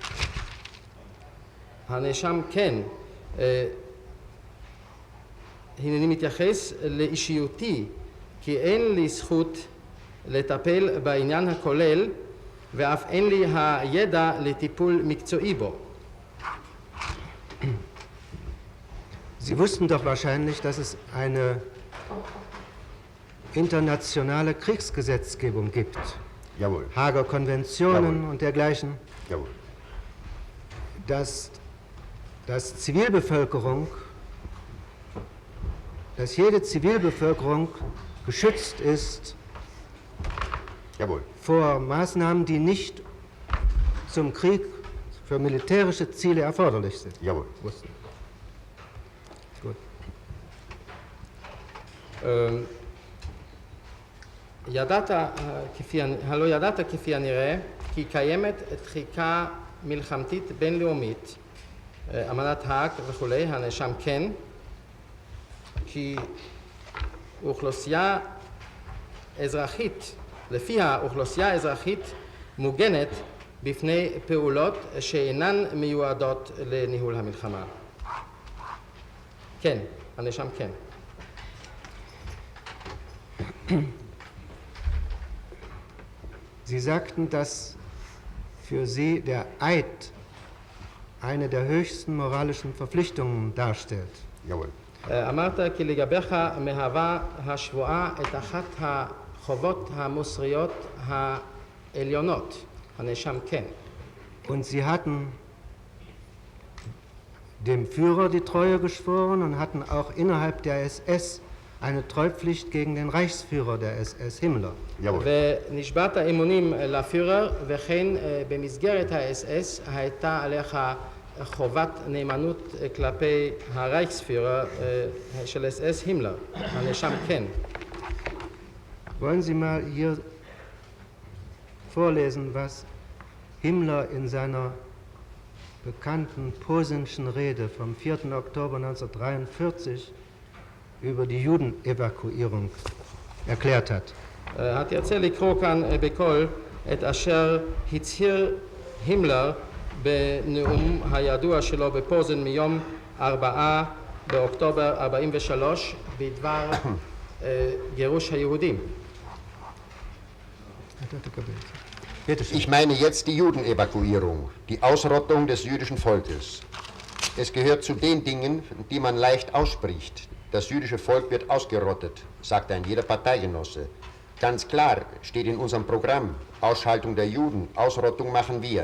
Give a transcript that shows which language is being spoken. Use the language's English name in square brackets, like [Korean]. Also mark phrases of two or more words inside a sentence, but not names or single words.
[Hebrew] הנאשם כן, הנני מתייחס לאישיותי, כי אין לי זכות לטפל בעניין הכולל, ואף אין לי הידע לטיפול מקצועי בו. [German] Sie wussten doch wahrscheinlich, dass es eine internationale Kriegsgesetzgebung gibt. Jawohl. Haager Konventionen und dergleichen. Jawohl. Dass Zivilbevölkerung, dass jede Zivilbevölkerung geschützt ist vor Maßnahmen, die nicht zum Krieg für militärische Ziele erforderlich sind. Jawohl. Wussten. Gut. [Hebrew] הלא ידעת כפי הנראה כי קיימת דחיקה מלחמתית בינלאומית, אמנת האג וכולי, הנאשם כן, כי אוכלוסייה אזרחית, לפיה אוכלוסייה אזרחית מוגנת בפני פעולות שאינן מיועדות לניהול המלחמה. כן, הנאשם כן. [German] Sie sagten, dass für Sie der Eid eine der höchsten moralischen Verpflichtungen darstellt. Jawohl. [Hebrew] אמרת כי לגביך מהווה השבועה את אחת החובות המוסריות העליונות. הנאשם כן. [German] Und Sie hatten dem Führer die Treue geschworen und hatten auch innerhalb der SS eine Treupflicht gegen den Reichsführer der SS, Himmler. [Hebrew] ונשבעת אמונים לפירר, וכן במסגרת האס-אס הייתה עליך חובת נאמנות כלפי הרייכספירר של אס-אס, הימלר. הנאשם כן. [German] Wollen Sie mal hier vorlesen, was Himmler in seiner bekannten Posenschen Rede vom 4. Oktober 1943 über die Judenevakuierung erklärt hat. [Hebrew] התרצה לקרוא כאן בקול את אשר הצהיר הימלר בנאום הידוע שלו בפוזן מיום 4 באוקטובר 43 בדבר גירוש היהודים. [German] Ich meine jetzt die Judenevakuierung, die Ausrottung des jüdischen Volkes. Es gehört zu den Dingen, die man leicht ausspricht. Das jüdische Volk wird ausgerottet, sagt ein jeder Parteigenosse. Ganz klar steht in unserem Programm, Ausschaltung der Juden, Ausrottung machen wir.